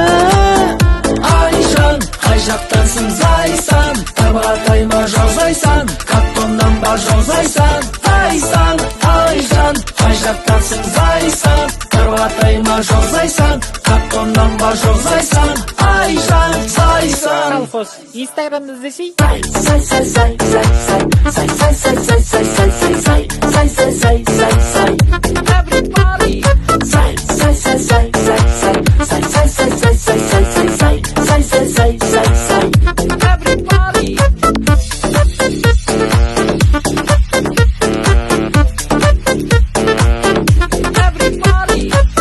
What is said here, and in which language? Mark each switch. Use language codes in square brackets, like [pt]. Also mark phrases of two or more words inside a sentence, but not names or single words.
[kk] Айжан, қай жақтасың зайсан, тарбағатайма жолзайсан, картоннан ба жолзайсан, зайсан, айжан, қай жақтасың зайсан, тарбағатайма жолзайсан, картоннан ба жолзайсан, айжан, зайсан. Колхоз, Инстаграмда іздесей. Зай, зай, зай, зай, зай, зай, зай, зай, зай, зай, зай, зай, зай, зай, зай, зай, зай, зай. [en] Everybody. [kk] Зай, зай, зай, зай, зай, зай, зай, зай, зай, зай, зай, зай, зай, зай, зай, зай, зай, зай. [en] Everybody. Everybody.